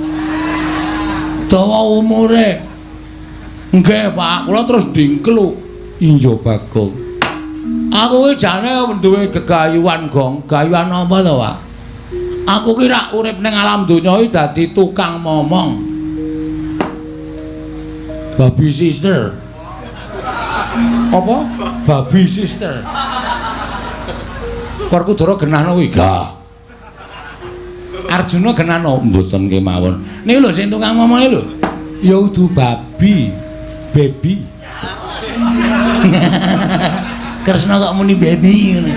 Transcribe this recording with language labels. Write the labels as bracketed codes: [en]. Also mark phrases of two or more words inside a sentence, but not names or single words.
[jv] Dawa umure. Nggih, Pak, kula terus dingkluk. Iya, Bagong. Aku ki jane duwe gegayuhan, Gong. Gayuhan apa to, Pak? Aku ki rak urip ning alam donya iki dadi tukang momong. [en] Baby sister. Apa? Baby sister. [jv] Werkudara genahno kuwi gah. Arjuna genahno mboten kemawon. Niku lho sing tukang momong lho. Ya udu babi. Baby. Kresna kok muni baby ngene.